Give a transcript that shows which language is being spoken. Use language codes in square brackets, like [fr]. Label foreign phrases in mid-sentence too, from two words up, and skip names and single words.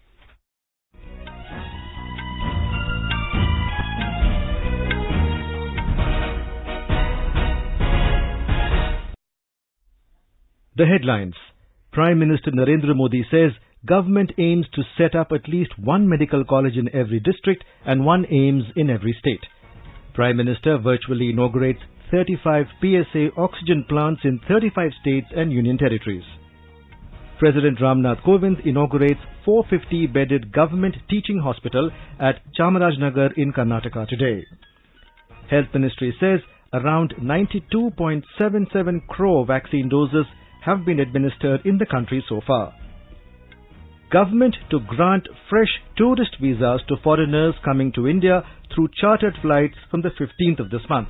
[en] The headlines. Prime Minister Narendra Modi says government aims to set up at least one medical college in every district and one AIIMS in every state. Prime Minister virtually inaugurates 35 PSA oxygen plants in 35 states and union territories. President Ramnath Kovind inaugurates 450-bedded government teaching hospital at Chamarajnagar in Karnataka today. Health Ministry says around 92.77 crore vaccine doses have been administered in the country so far. Government to grant fresh tourist visas to foreigners coming to India through chartered flights from the 15th of this month.